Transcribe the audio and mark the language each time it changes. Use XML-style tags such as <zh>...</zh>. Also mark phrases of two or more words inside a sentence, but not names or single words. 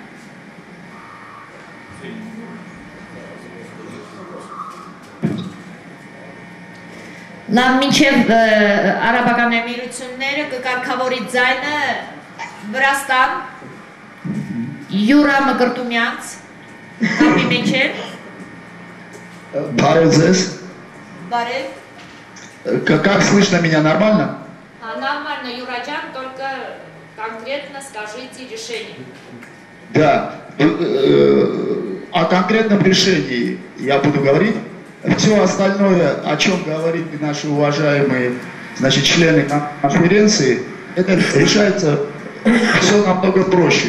<hy>Լավ, մինչև Արաբական Էմիրությունները կկարգավորի ձայնը Վրաստան, Յուրա Մկրտումյանց, կապի մեջ է։ Բարև ձեզ։ Բարև։</hy> <ru>Как слышно меня, нормально? Нормально, Юраджан, только конкретно скажите решение. Да, о конкретном решении я буду говорить. Все остальное, о чем говорили наши уважаемые, значит, члены конференции, это решается все намного проще.</ru>